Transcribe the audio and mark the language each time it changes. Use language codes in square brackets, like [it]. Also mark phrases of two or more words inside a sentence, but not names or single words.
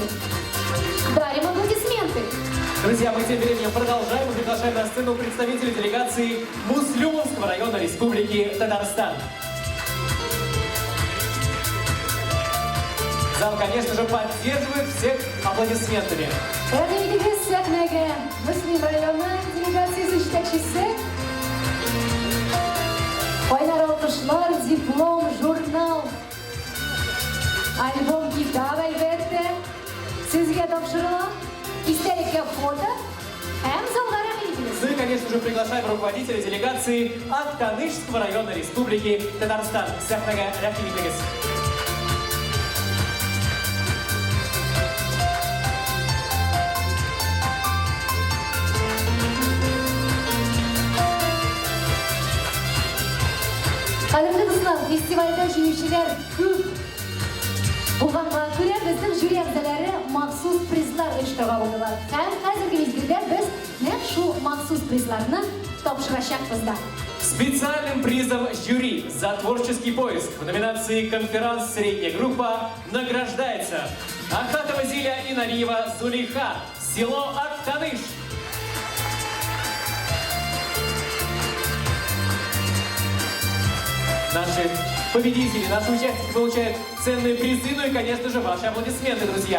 [ru] Дарим аплодисменты. Друзья, мы тем временем продолжаем и приглашаем на сцену представителей делегации Муслюмовского района Республики Татарстан. Зал, конечно же, поддерживает всех аплодисментами. [tt] Радиомедиа Сәхнәгә Муслим районы делегациясе җитәкчесе, кайнар алкышлар, диплом, журнал, альбом, китап, әлбәттә, сезгә тапшырыла, истәлеккә фото һәм залга рәхмәт итегез. [ru] Ну и, конечно же, приглашаем руководителя делегации Актанышского района Республики Татарстан. [tt] Сәхнәгә рәхмәт итегез. Кадерле дуслар, фестивальдә җиңүчеләр күп. Булганга күрә безнең жюри әгъзалары махсус призлар оештыра алдылар. Һәм хәзерге мизгелдә без нәкъ шул махсус призларны тапшырачакбыз да. [ru] Специальным призом жюри за творческий поиск в номинации «Конферанс. Средняя группа» награждается Ахатова Зиля и Нариева Зулейха, село Актаныш. Наши победители, наши участники получают ценные призы, ну и, конечно же, ваши аплодисменты, друзья.